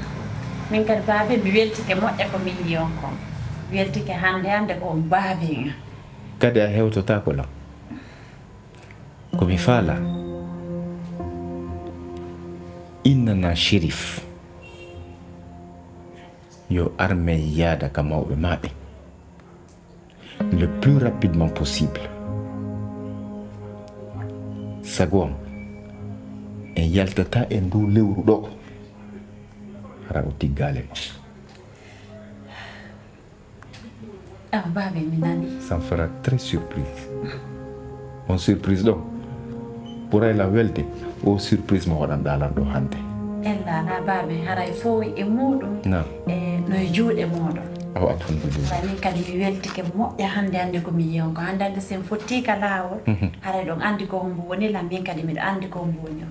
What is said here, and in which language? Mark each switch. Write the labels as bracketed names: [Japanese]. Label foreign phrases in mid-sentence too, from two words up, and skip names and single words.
[Fula] min kadi baabe mi weltike moƴƴa ko min yiyon kon weltike hande ko baabe Kadi a hewtotako lam. Komi faala. Innana shérif. Yo arme yaada ka mawɓe maɓe. [French] Le plus rapidement possible. [Fula] Sago am en yaltata e ndu lewru ɗo hara o tiggale ma. awa baabe mi nani [French] Ça me fera très surprise. [Fula] On surprise ɗo ɓuray la welde o surprise mo waɗanɗa lam ɗo hande. ella ala baabe haray fof e muɗum [French] Non. [Fula] e no juuɗe moɗon awa alhamdulillah. min kadi mi weltike moƴƴa hande ko mi yiyon ko hande sen fottika laawol haray ɗon andi ko hombo woni lam min kadi miɗo andi ko hombo woni